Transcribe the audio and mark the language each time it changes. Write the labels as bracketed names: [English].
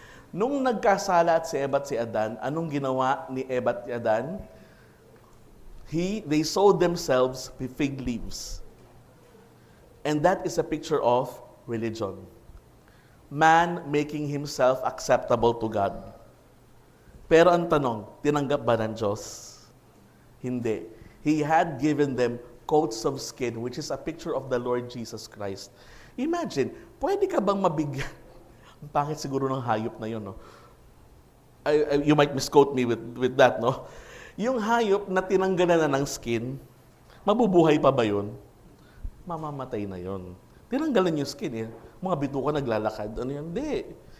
[Filipino] Nung nagkasala at si Eva at si Adan, anong ginawa ni Eva at si Adan? [English] They sewed themselves with fig leaves. And that is a picture of religion. Man making himself acceptable to God. [Filipino] Pero ang tanong, tinanggap ba ng Diyos? Hindi. [English] He had given them coats of skin, which is a picture of the Lord Jesus Christ. [Filipino] Imagine, pwede ka bang mabigyan? Ang pangit siguro ng hayop na yun, no? [English] You might misquote me with that, no? [Filipino] Yung hayop na tinanggalan na ng skin, mabubuhay pa ba yun? Mamamatay na yun. Tinanggalan yung skin, eh. Mga bituka naglalakad. Ano yun? Hindi.